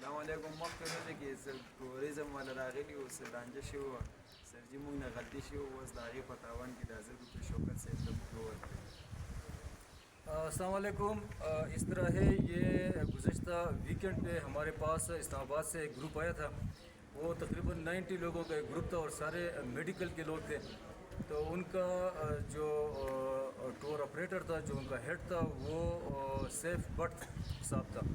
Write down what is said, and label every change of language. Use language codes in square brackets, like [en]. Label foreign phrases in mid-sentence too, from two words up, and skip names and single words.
[ps] علیکم مخکې ورځې کې ټوریزم والا راغلي او څه رانجه شوي وه سر جي موږ نه غلطي شوې وه اوس د هغې په تاوان کې دا 1000 روپۍ شوکت صاحب ته موږ ورکړئ. [ar] السلام علیکم. [ur] اس طرح ہے یہ گزشتہ ویکینڈ پہ ہمارے پاس اسلام آباد سے ایک گروپ آیا تھا. وہ تقریباً 90 لوگوں کا ایک گروپ تھا اور سارے میڈیکل کے لوگ تھے. تو ان کا جو ٹور آپریٹر تھا, جو ان کا ہیڈ تھا, وہ سیف بٹ صاحب تھا.